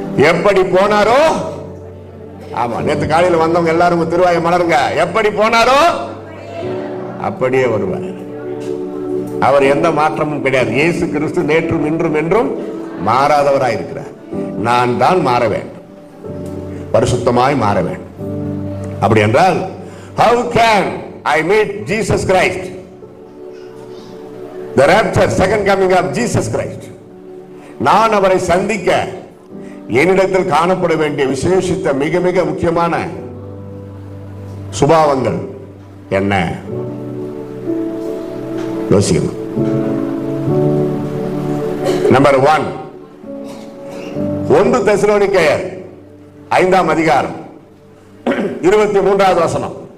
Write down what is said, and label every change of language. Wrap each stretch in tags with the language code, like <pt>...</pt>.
<ta>எப்படி போனாரோ, ஆமா, நேற்று காலையில் வந்தவங்க எல்லாரும் திருவாயை மலருங்க. எப்படி போனாரோ அப்படியே வருவார். அவர் எந்த மாற்றமும் கிடையாது. இயேசு கிறிஸ்து நேற்றும் இன்றும் என்றும் மாறாதவராய் இருக்கிறார். நான் தான் மாற வேண்டும், பரிசுத்தமாய் மாற வேண்டும். அப்படி என்றால்</ta> <en>how can I meet Jesus Christ? The rapture, second coming of Jesus Christ.</en> <ta>நான் அவரை சந்திக்க என்னிடத்தில் காணப்பட வேண்டிய விசேஷித்த மிக மிக முக்கியமான சுபாவங்கள் என்ன? யோசிக்கணும். நம்பர் 1, 1 தெசலோனிக்கேயர் 5ஆம் அதிகாரம் 23வது வசனம்.</ta>